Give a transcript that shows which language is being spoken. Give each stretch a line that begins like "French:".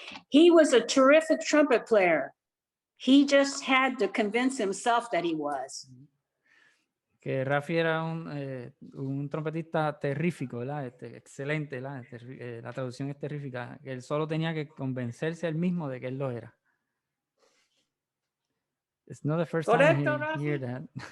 English: He was a terrific trumpet player. He just had to convince himself that he was.
Spanish: Que Rafi era un trompetista terrífico, ¿verdad? Excelente, ¿verdad? La traducción es terrífica. Que él solo tenía que convencerse él mismo de que él lo era.
English: It's not the first time you hear that.